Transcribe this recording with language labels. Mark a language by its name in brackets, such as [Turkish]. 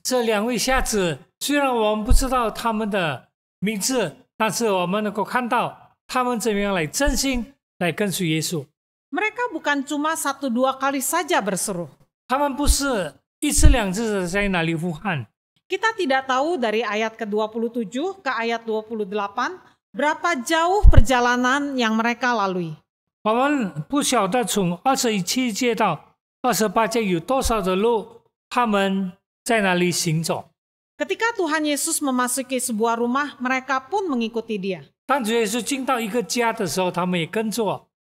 [Chinese] 这两位瞎子，虽然我们不知道他们的名字，但是我们能够看到他们怎么样来真心来跟随耶稣。 [Indonesian] Mereka bukan cuma 1-2 kali saja berseru. [Chinese] 他们不是一次两次的在那里呼喊。 [Indonesian] Kita tidak tahu dari ayat ke-27 ke ayat 28 berapa jauh perjalanan yang mereka lalui. [Chinese] 我们不晓得从27节到28节有多少的路，他们在那里行走。 [Indonesian] Ketika Tuhan Yesus memasuki sebuah rumah, mereka pun mengikuti Dia. [Chinese] 当主耶稣进到一个家的时候，他们也跟着。